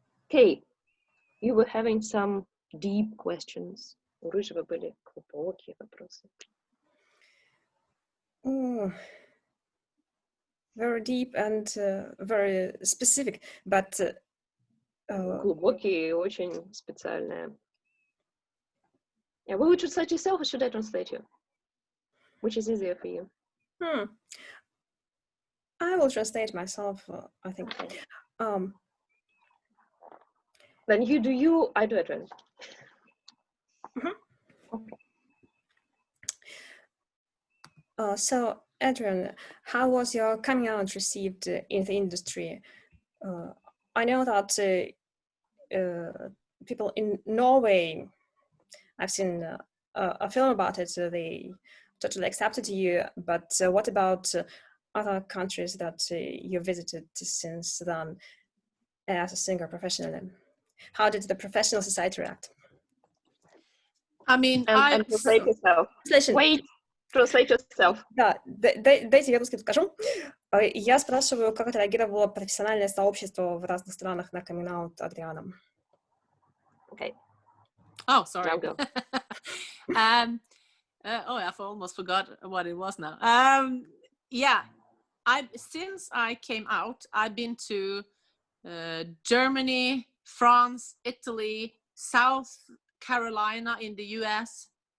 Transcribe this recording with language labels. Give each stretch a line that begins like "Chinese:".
English: Kay, you were having some deep questions.
Russian: У Рыжего были глубокие вопросы.
English: Oh, very deep and very specific, but
Russian: Глубокие и очень специальные.
English: Yeah, will you translate yourself or should I translate you? Which is easier for you? I will translate myself, I think. Okay. Then you do you, I do Adrian. Okay. So, Adrian, how was your coming out received in the industry? I know that people in Norway, I've seen a film about it, they totally accepted you, but what about other countries that you visited since then as a singer professionally? How did the professional society react? I mean, and translate yourself. Wait, translate yourself.
Russian: Да, дайте я русский скажу. Я спрашиваю, как отреагировало профессиональное сообщество в разных странах на камин-аут Адриана.
English: Okay. Oh, sorry. I'll go. I almost forgot what it was now. Yeah, since I came out, I've been to Germany, France, Italy, South Carolina in the US.